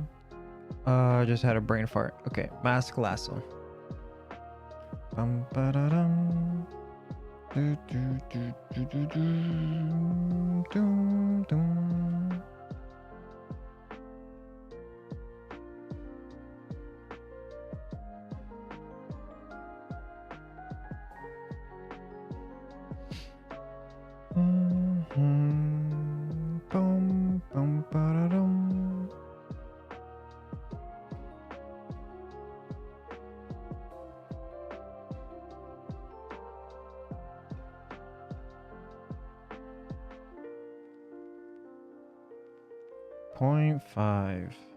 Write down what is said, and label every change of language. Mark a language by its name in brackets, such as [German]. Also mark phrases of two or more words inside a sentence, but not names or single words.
[English] Just had a brain fart. Okay, mask lasso. Bum ba da dum. Do do do do do do. Dum dum. Bum bum ba da dum. Point 5.